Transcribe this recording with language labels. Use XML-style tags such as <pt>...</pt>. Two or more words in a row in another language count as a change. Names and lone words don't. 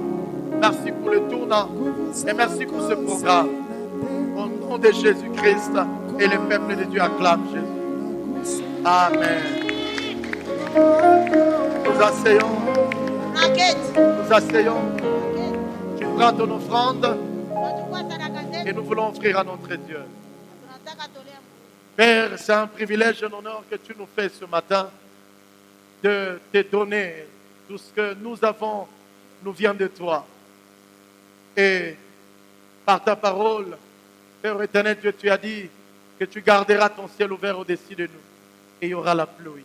<fr>Merci pour le tournant et merci pour ce programme. Au nom de Jésus-Christ et le peuple de Dieu acclame Jésus. Amen. Nous asseyons,</fr> <sw>Tunaketi,</sw> <fr>nous asseyons. Tu prends ton offrande</fr> <sw>tunachukua sadaka</sw> <fr>et</fr> <sw>zetu,</sw> <fr>nous voulons offrir à notre Dieu.</fr> <sw>tunataka tolea Mungu.</sw> <fr>Père, c'est un privilège et un honneur que tu nous fais ce matin de te donner tout ce que nous avons, nous vient de toi. Et par ta parole, Père éternel, Dieu, tu as dit que tu garderas ton ciel ouvert au-dessus de nous et il y aura la pluie.</fr>